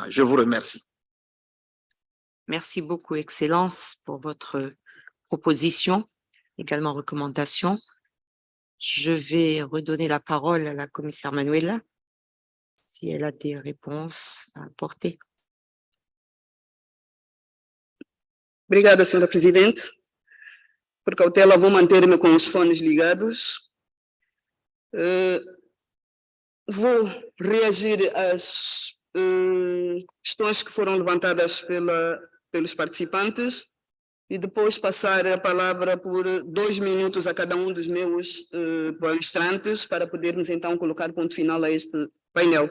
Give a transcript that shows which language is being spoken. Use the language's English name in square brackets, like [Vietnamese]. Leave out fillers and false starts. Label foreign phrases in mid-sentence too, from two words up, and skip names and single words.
[French] Je vous remercie. Merci beaucoup, Excellence, pour votre proposition, également recommandation. Je vais redonner la parole à la commissaire Manuela, si elle a des réponses à apporter. [Portuguese] Obrigada, senhora Presidente. Por cautela, vou manter-me com os fones ligados. Vou reagir às questões que foram levantadas pelos participantes e depois passar a palavra por 2 minutos a cada um dos meus palestrantes para podermos então colocar ponto final a este painel.